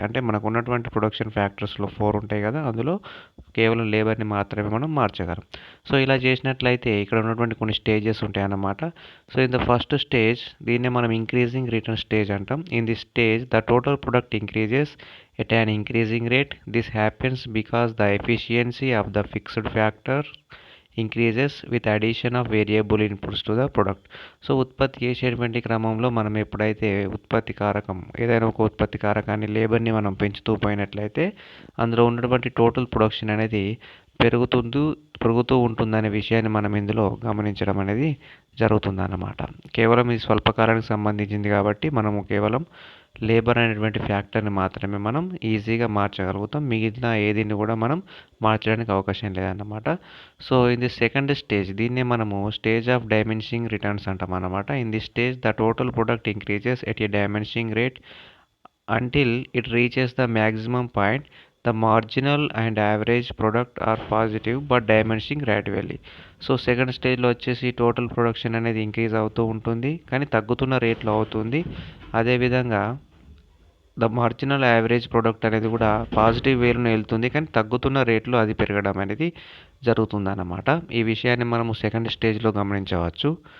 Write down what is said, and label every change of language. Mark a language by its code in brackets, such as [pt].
[te] అంటే మనకు ఉన్నటువంటి ప్రొడక్షన్ ఫ్యాక్టర్స్లో 4 ఉంటాయి కదా, అందులో కేవలం లేబర్ని మాత్రమే మనం మార్చగలం. సో ఇలా చేసినట్లయితే ఇక్కడ ఉన్నటువంటి కొన్ని స్టేజెస్ ఉంటాయి అన్నమాట. [en] so in the first stage, [te] దీన్నే మనం ఇంక్రీజింగ్ రిటర్న్ స్టేజ్ అంటాం. [en] In this stage the total product increases at an increasing rate. This happens because the efficiency of the fixed factor increases with addition of variable inputs to the product. [te] So ఉత్పత్తి చేసేటువంటి క్రమంలో మనం ఎప్పుడైతే ఉత్పత్తి కారకం ఏదైనా ఒక ఉత్పత్తి కారకాన్ని లేబర్ని మనం పెంచుతూ పోయినట్లయితే అందులో ఉన్నటువంటి టోటల్ ప్రొడక్షన్ అనేది పెరుగుతూ ఉంటుందనే విషయాన్ని మనం ఇందులో గమనించడం అనేది జరుగుతుందన్నమాట. కేవలం ఇది స్వల్పకాలానికి సంబంధించింది కాబట్టి మనము కేవలం లేబర్ అనేటువంటి ఫ్యాక్టర్ని మాత్రమే మనం ఈజీగా మార్చగలుగుతాం. మిగిలిన ఏదిని కూడా మనం మార్చడానికి అవకాశం లేదన్నమాట. [en] so in the second stage, [te] దీన్నే మనము [en] Stage of diminishing returns అంటాం అన్నమాట. In the stage the total product increases at a diminishing rate until it reaches the maximum point. The marginal and average product are positive but diminishing gradually. [te] So second స్టేజ్లో వచ్చేసి total production అనేది increase అవుతూ ఉంటుంది కానీ తగ్గుతున్న రేట్లో అవుతుంది. అదేవిధంగా ద మార్జినల్ యావరేజ్ ప్రొడక్ట్ అనేది కూడా పాజిటివ్ వేలోనే వెళ్తుంది కానీ తగ్గుతున్న రేట్లో అది పెరగడం అనేది జరుగుతుందన్నమాట. ఈ విషయాన్ని మనము సెకండ్ స్టేజ్లో గమనించవచ్చు.